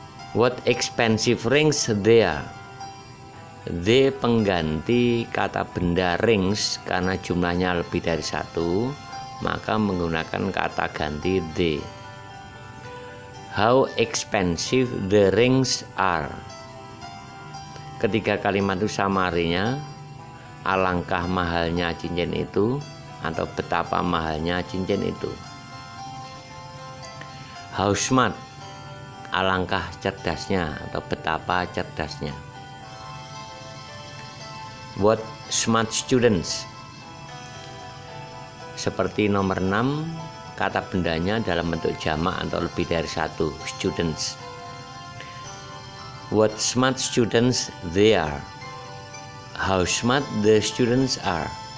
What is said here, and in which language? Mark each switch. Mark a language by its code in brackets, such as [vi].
[en] What expensive rings they are. [id] They pengganti kata benda rings, karena jumlahnya lebih dari satu, maka menggunakan kata ganti they. [en] How expensive the rings are. [id] Ketiga kalimat itu samarinya, alangkah mahalnya cincin itu atau betapa mahalnya cincin itu. [en] How smart. [id] Alangkah cerdasnya atau betapa cerdasnya. [en] What smart students. [id] Seperti nomor 6, kata bendanya dalam bentuk jamak atau lebih dari satu, students. [en] What smart students they are. How smart the students are.